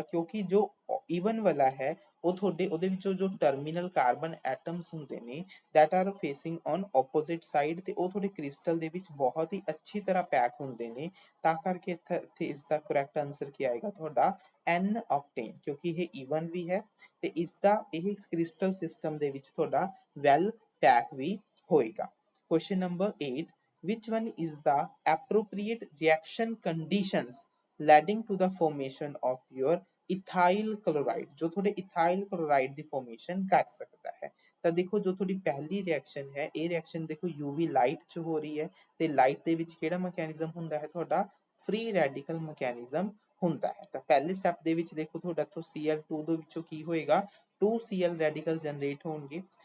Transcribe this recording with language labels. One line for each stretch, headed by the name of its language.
Punjabi: ਕਿਉਂਕਿ ਜੋ ਈਵਨ ਵਾਲਾ ਹੈ ਉਹ ਤੁਹਾਡੇ ਉਹਦੇ ਵਿੱਚੋਂ ਜੋ ਟਰਮੀਨਲ ਕਾਰਬਨ ਐਟਮਸ ਹੁੰਦੇ ਨੇ
English: that are facing on opposite side
Punjabi: ਤੇ ਉਹ ਤੁਹਾਡੇ ਕ੍ਰਿਸਟਲ ਦੇ ਵਿੱਚ ਬਹੁਤ ਹੀ ਅੱਛੀ ਤਰ੍ਹਾਂ ਪੈਕ ਹੁੰਦੇ ਨੇ। ਤਾਂ ਕਰਕੇ ਇੱਥੇ ਇਸ ਦਾ ਕਰੈਕਟ ਆਂਸਰ ਕੀ ਆਏਗਾ, ਤੁਹਾਡਾ n octane, ਕਿਉਂਕਿ ਇਹ ਈਵਨ ਵੀ ਹੈ ਤੇ ਇਸਦਾ ਇਹ ਕ੍ਰਿਸਟਲ ਸਿਸਟਮ ਦੇ ਵਿੱਚ ਤੁਹਾਡਾ ਵੈਲ ਪੈਕ ਵੀ ਹੋਏਗਾ।
English: Question number 8, which one is the appropriate reaction conditions leading to the formation of your ethyl chloride,
Hindi: जो थोड़े इथाइल क्लोराइड
Punjabi: ਦੀ formation ਕਰ ਸਕਦਾ ਹੈ। ਤਾਂ ਦੇਖੋ ਜੋ ਤੁਹਾਡੀ ਪਹਿਲੀ ਰਿਐਕਸ਼ਨ ਹੈ, ਇਹ ਰਿਐਕਸ਼ਨ ਦੇਖੋ UV ਲਾਈਟ 'ਚ ਹੋ ਰਹੀ ਹੈ ਤੇ ਲਾਈਟ ਦੇ ਵਿੱਚ ਕਿਹੜਾ ਮੈਕੈਨਿਜ਼ਮ ਹੁੰਦਾ ਹੈ ਤੁਹਾਡਾ, ਫ੍ਰੀ ਰੈਡੀਕਲ ਮੈਕੈਨਿਜ਼ਮ ਹੁੰਦਾ ਹੈ। ਤਾਂ ਪਹਿਲੇ ਸਟੈਪ ਦੇ ਵਿੱਚ ਦੇਖੋ ਤੁਹਾਡਾ ਇੱਥੋਂ Cl2 ਦੇ ਵਿੱਚੋਂ ਕੀ ਹੋਏਗਾ, 2Cl ਰੈਡੀਕਲ ਜਨਰੇਟ ਹੋਣਗੇ।